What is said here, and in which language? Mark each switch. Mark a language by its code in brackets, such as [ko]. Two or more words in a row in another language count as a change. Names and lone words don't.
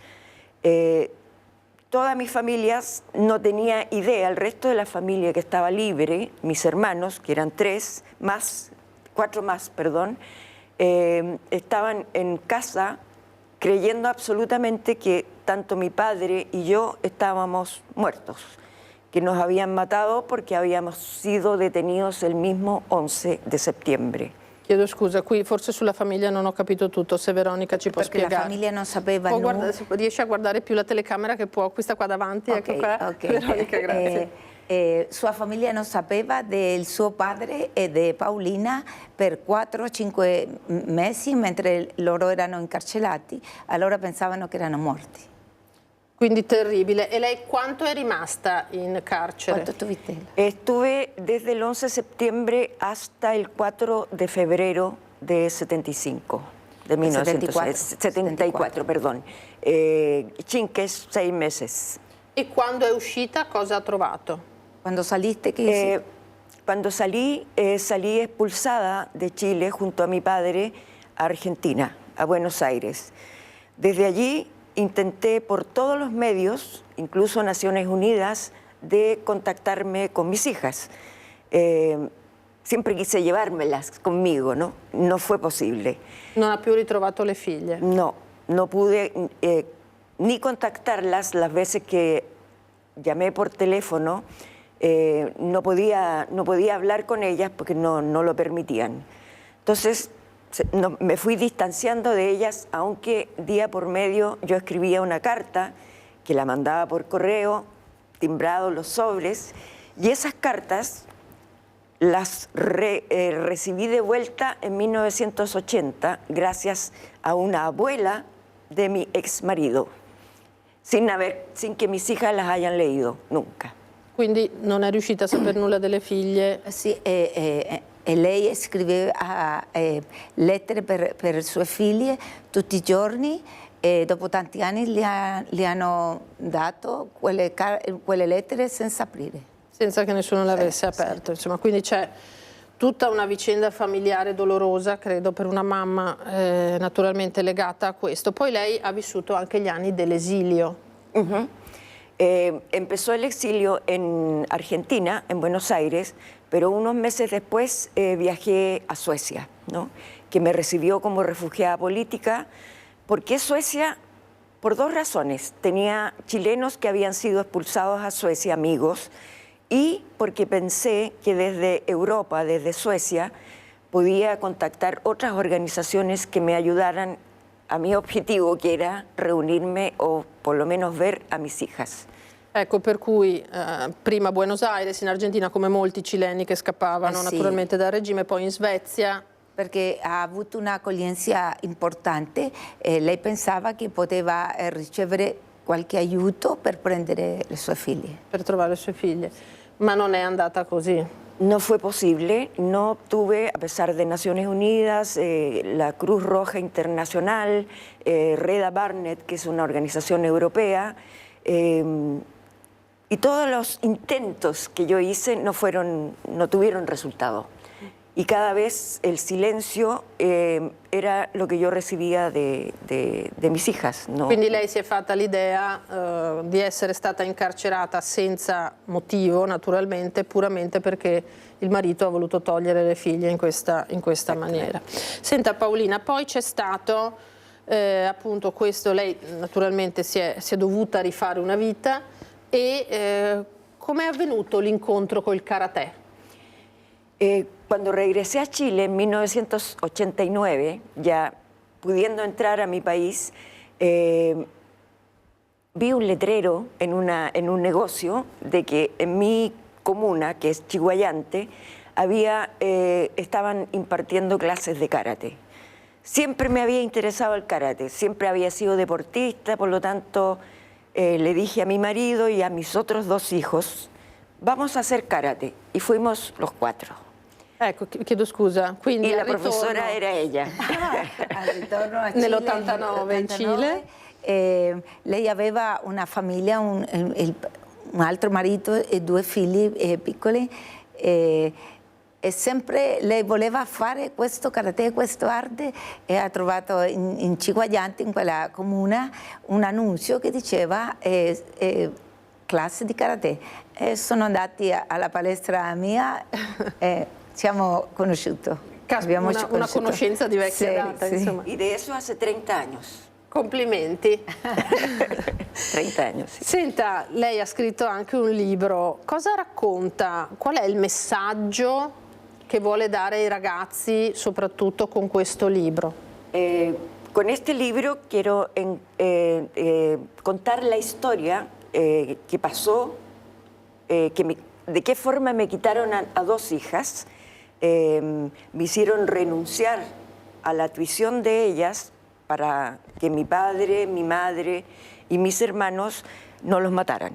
[es] Todas mis familias no tenía idea, el resto de la familia que estaba libre, mis hermanos, que eran cuatro más, estaban en casa creyendo absolutamente que tanto mi padre y yo estábamos muertos, que nos habían matado porque habíamos sido detenidos el mismo 11 de septiembre. [it] Chiedo scusa, qui forse sulla famiglia non ho capito tutto, se Veronica ci può Perché spiegare. la famiglia non sapeva riesce a guardare più la telecamera che può, questa qua davanti, ecco qua. Veronica, grazie. Sua famiglia non sapeva del suo padre e di Paolina per 4-5 mesi mentre loro erano incarcerati, allora pensavano che erano morti. Quindi terribile. E lei quanto è rimasta in carcere? [es] ¿Cuánto tuviste? Estuve desde el 11 de septiembre hasta el 4 de febrero de 75, de 1974, perdón. 6 meses. [it] E quando è uscita cosa ha trovato? [es] Cuando saliste, ¿qué hiciste? Cuando salí expulsada de Chile junto a mi padre a Argentina, a Buenos Aires. Desde allí intenté por todos los medios, incluso Naciones Unidas, de contactarme con mis hijas. Siempre quise llevármelas conmigo, ¿no? No fue posible. [it] Non ha più ritrovato le figlie? [es] No pude ni contactarlas las veces que llamé por teléfono. No podía hablar con ellas porque no lo permitían. Entonces, me fui distanciando de ellas, aunque día por medio yo escribía una carta que la mandaba por correo, timbrado los sobres, y esas cartas las recibí de vuelta en 1980 gracias a una abuela de mi ex marido, sin que mis hijas las hayan leído nunca. [it] Quindi non è riuscita a sapere nulla delle figlie? Sì, e lei scriveva lettere per le sue figlie tutti i giorni e dopo tanti anni le hanno dato quelle lettere senza aprire. Senza che nessuno le avesse aperto, insomma, quindi c'è tutta una vicenda familiare dolorosa, credo, per una mamma naturalmente legata a questo. Poi lei ha vissuto anche gli anni dell'esilio. [es] Empezó el exilio en Argentina, en Buenos Aires, pero unos meses después viajé a Suecia, ¿no? Que me recibió como refugiada política. ¿Por qué Suecia? Por dos razones. Tenía chilenos que habían sido expulsados a Suecia, amigos, y porque pensé que desde Europa, desde Suecia, podía contactar otras organizaciones que me ayudaran a mi objetivo, que era reunirme o por lo menos ver a mis hijas. [it] Ecco, per cui prima a Buenos Aires, in Argentina, come molti cileni che scappavano sì. naturalmente dal regime, poi in Svezia. Perché ha avuto un'accoglienza importante e lei pensava che poteva ricevere qualche aiuto per prendere le sue figlie. Per trovare le sue figlie, ma non è andata così. [es] No fue posible, no obtuve, a pesar de Naciones Unidas, la Cruz Roja Internacional, Reda Barnet, que es una organización europea, y todos los intentos que yo hice no tuvieron resultado. Y cada vez el silencio era lo [it] che io [es] recibía de mis hijas. No? [it] Quindi lei si è fatta l'idea di essere stata incarcerata senza motivo, naturalmente, puramente perché il marito ha voluto togliere le figlie in questa maniera. Senta Paolina, poi c'è stato appunto questo, lei naturalmente si è dovuta rifare una vita e com'è avvenuto l'incontro col karate? [es] Cuando regresé a Chile en 1989, ya pudiendo entrar a mi país, vi un letrero en un negocio de que en mi comuna, que es Chiguayante, estaban impartiendo clases de karate. Siempre me había interesado el karate, siempre había sido deportista, por lo tanto le dije a mi marido y a mis otros 2 hijos, vamos a hacer karate, y fuimos los 4. [it] Ecco, chiedo scusa. Quindi [es] y la profesora era ella. [it] Al ritorno a Chile, nell'89 in Cile. Lei aveva una famiglia, un altro marito e 2 figli piccoli e sempre lei voleva fare questo karate, questo arte e ha trovato in Chiguayante, in quella comuna, un annuncio che diceva classe di karate. E sono andati alla palestra mia siamo conosciuti. Abbiamo una conoscenza di vecchia data, insomma. [es] Y de eso hace 30 años. [it] Complimenti. 30 anni, sì. Senta, lei ha scritto anche un libro. Cosa racconta? Qual è il messaggio che vuole dare ai ragazzi, soprattutto con questo libro? [es] Con este libro quiero contar la historia que pasó, de qué forma me quitaron a 2 hijas, me hicieron renunciar a la tuición de ellas para que mi padre, mi madre y mis hermanos no los mataran.